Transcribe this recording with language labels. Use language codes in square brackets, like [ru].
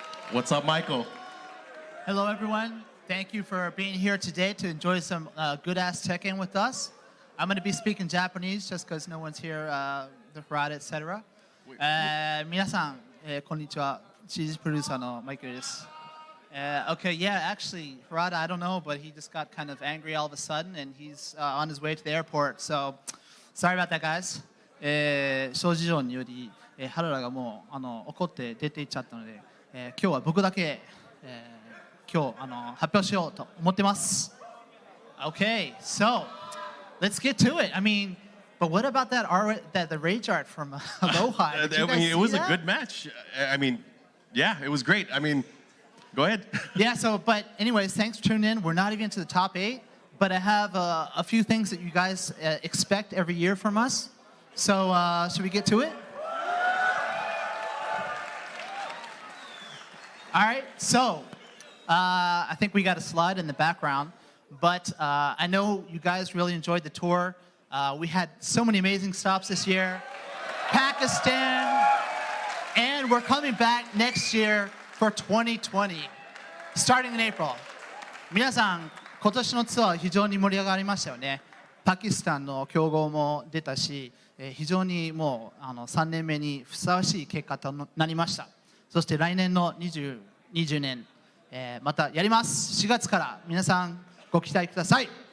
[en] What's up, Michael? Hello, everyone. Thank you for being here today to enjoy some good-ass Tekken with us. I'm going to be speaking Japanese just because no one's here, the Harada, etc. [ja] 皆さん、こんにちは。シリーズプロデューサーのマイケルです。 [en] Okay, yeah, actually, Harada, I don't know, but he just got kind of angry all of a sudden, and he's on his way to the airport. So, sorry about that, guys. [ja] 諸事情により、原田がもう怒って出て行っちゃったので、今日は僕だけ、今日発表しようと思ってます。 [en] Okay, so let's get to it. I mean, but what about that the rage art from Aloha? It was a good match. I mean, yeah, it was great. I mean, go ahead. Yeah. So, but anyways, thanks for tuning in. We're not even to the top 8, but I have a few things that you guys expect every year from us. So, should we get to it? All right. So, I think we got a slide in the background. But I know you guys really enjoyed the tour. We had so many amazing stops this year. Pakistan, and we're coming back next year for 2020, starting in April. [ja] 皆さん、今年のツアー非常に盛り上がりましたよね。パキスタンの強豪も出たし、非常にもう3年目にふさわしい結果となりました。そして来年の2020年、またやります。4月から皆さんご期待ください。